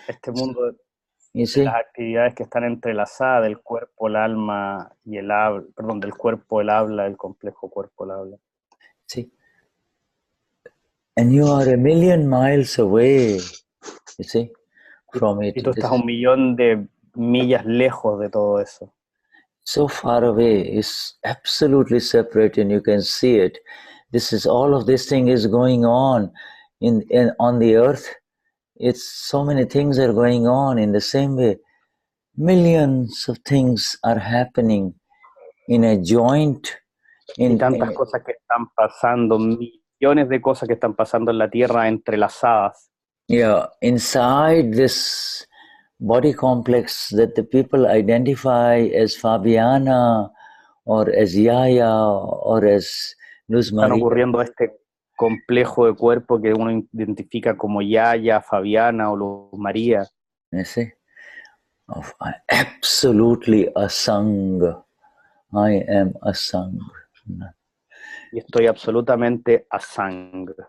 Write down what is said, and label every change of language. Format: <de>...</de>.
<es>este mundo de las actividades que están entrelazadas del cuerpo, el alma y el habla, perdón, del cuerpo, el habla, el complejo cuerpo, el habla.</es> <en>See, and you are a million miles away, you see, from it.</en> <es>Y tú estás 1,000,000 de millas lejos de todo eso.</es> <en>So far away, it's absolutely separate, and you can see it. All of this thing is going on on the earth. It's so many things are going on in the same way. Millions of things are happening in a joint.</en> <es>Y tantas cosas que están pasando, millones de cosas que están pasando en la Tierra entrelazadas.</es> <en>Yeah, inside this body complex that the people identify as Fabiana or as Yaya or as Luz María.</en> <es>Están ocurriendo este complejo de cuerpo que uno identifica como Yaya, Fabiana o Luz María.</es> <en>You see? Absolutely asang. I am asang.</en> <es>Y estoy absolutamente asang.</es>